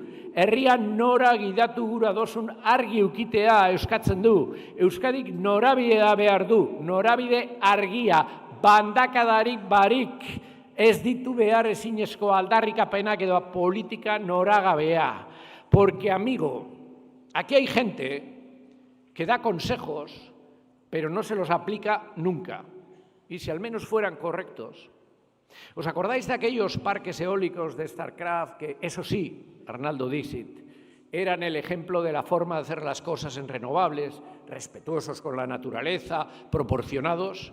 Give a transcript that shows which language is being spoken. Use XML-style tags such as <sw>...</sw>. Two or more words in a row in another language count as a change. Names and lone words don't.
<eu>Herrian nora gidatu gura dozun argi ukitea eskatzen du. Euskadik norabidea behar du, norabide argia, bandakadarik barik, ez ditu behar ezinezko aldarrikapenak edo politika noragabea.</eu> <es>Porque, amigo, aquí hay gente que da consejos, pero no se los aplica nunca. Y si al menos fueran correctos. ¿Os acordáis de aquellos parques eólicos de StarCraft que, eso sí, Arnaldo Dixit, eran el ejemplo de la forma de hacer las cosas en renovables, respetuosos con la naturaleza, proporcionados?</es>